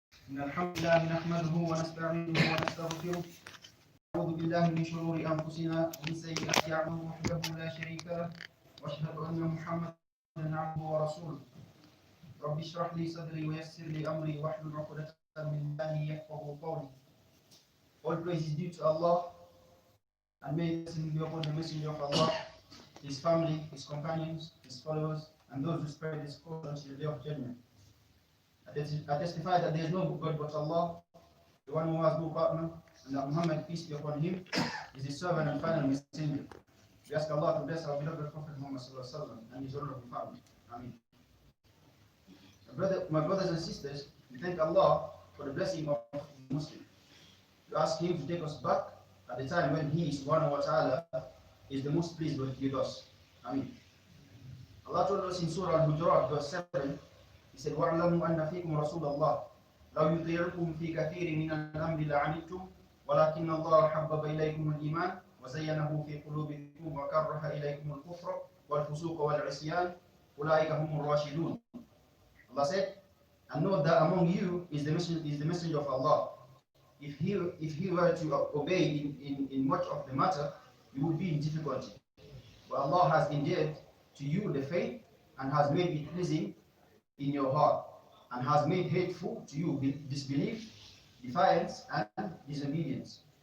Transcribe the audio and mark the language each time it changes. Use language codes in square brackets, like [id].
[ar] إن الحمد لله نحمده ونستعينه ونستغفره ونعوذ بالله من شرور أنفسنا ومن سيئات أعمالنا وحده لا شريك له وأشهد أن محمدا عبده ورسوله رب اشرح لي صدري ويسر لي أمري واحلل عقدة من لساني يفقهوا قولي. [en] All praise is due to Allah, and may blessings be upon the Messenger of Allah, his family, his companions, his followers, and those who spread his cause until the day of judgment. I testify that there is no God but Allah, the one who has no partner, and that Muhammad, peace be upon him, is his servant and final messenger. We ask Allah to bless our beloved Prophet Muhammad and his honorable family. Ameen. My brothers and sisters, we thank Allah for the blessing of the Muslim. We ask him to take us back at the time when he, subhanahu wa ta'ala, is the most pleased with us. Ameen. Allah told us in Surah Al-Hujurat, verse 7, He said, [ar] وَاعْلَمُوا أَنَّ فِيكُمْ رَسُولَ اللَّهِ لَوْ يُطِيعُكُمْ فِي كَثِيرٍ مِنَ الْأَمْرِ لَعَنِتُّمْ وَلَكِنَّ اللَّهَ حَبَّبَ إِلَيْكُمُ الْإِيمَانَ وَزَيَّنَهُ فِي قُلُوبِكُمْ وَكَرَّهَ إِلَيْكُمُ الْكُفْرَ وَالْفُسُوقَ وَالْعِصْيَانَ أُولَٰئِكَ هُمُ الرَّاشِدُونَ. [en] Allah said, and know that among you is the messenger of Allah. If he were to obey in much of the matter, you would be in difficulty. But Allah has endeared to you the faith and has made it pleasing in your heart, and has made hateful to you disbelief, defiance, and disobedience.